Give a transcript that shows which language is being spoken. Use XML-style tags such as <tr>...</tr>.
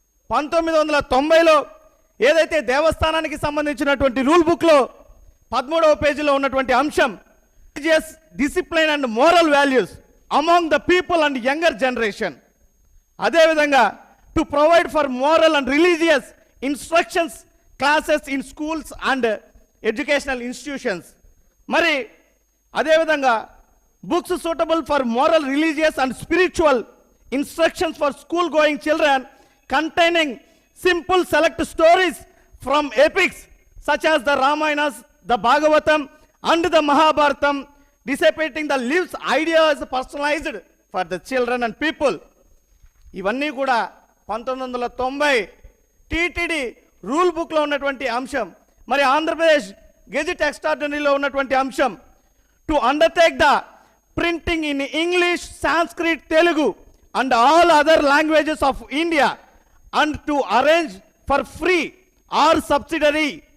<te>1990లో ఏదైతే దేవస్థానానికి సంబంధించినటువంటి రూల్ బుక్లో 13వ పేజీలో ఉన్నటువంటి అంశం</te> <en>religious discipline and moral values among the people and younger generation,</en> <te>అదేవిధంగా</te> <en>To provide for moral and religious instructions classes in schools and educational institutions.</en> <te>మరి అదేవిధంగా</te> <en>books suitable for moral, religious and spiritual instructions for school going children containing simple select stories from epics such as the Ramayanas, the Bhagavatam and the Mahabharatam, dissipating the lives ideas personalized for the children and people.</en> <te>ఇవన్నీ కూడా 1990 TTD rule బుక్లో ఉన్నటువంటి అంశం. మరి Andhra Pradesh gazette ఎక్స్ట్రాడినరీలో ఉన్నటువంటి అంశం</te> <en>to undertake the printing in English, Sanskrit, Telugu and all other languages of India and to arrange for free or subsidiary</en>